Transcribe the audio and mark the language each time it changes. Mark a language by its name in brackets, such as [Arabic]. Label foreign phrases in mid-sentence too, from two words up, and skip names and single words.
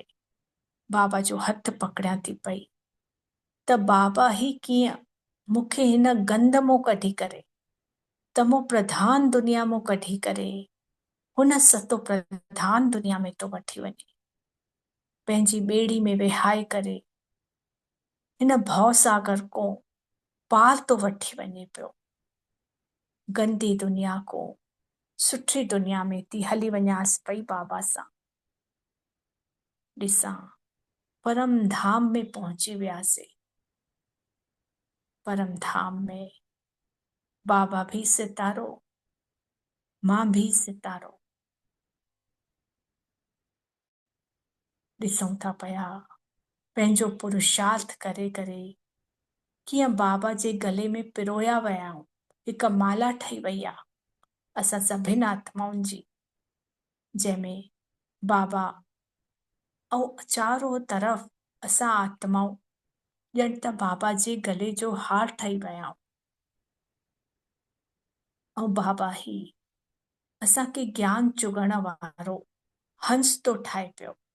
[Sindhi] बाबा जो हथ पकड़ियां थी पई, त बाबा ही कीअं मूंखे हिन गंद मां कढी करे, तमो प्रधान दुनिया मां कढी करे हुन सतो प्रधान दुनिया में तो वठी वञे, पंहिंजी ॿेड़ी में विहाए करे हिन भव सागर को पार तो वठी वञे पियो। गंदी दुनिया को सुठी दुनिया में थी हली वञासि पई बाबा सां। ॾिसां परम धाम में पहुची वियासीं। परम धाम में बाबा भी सितारो, मां भी सितारो, ॾिसूं था पिया पंहिंजो पुरुषार्थ करे करे कीअं बाबा जे गले में पिरोया विया आहियूं, हिकु माला ठही वई आहे असां सभिनि आत्माउनि जी, जंहिंमें बाबा ऐं चारों तरफ़ असां आत्माऊं ॼण त बाबा जे गले जो हार ठही विया आहियूं, ऐं बाबा ही असांखे ज्ञान चुगण वारो हंस तो ठाहे पियो।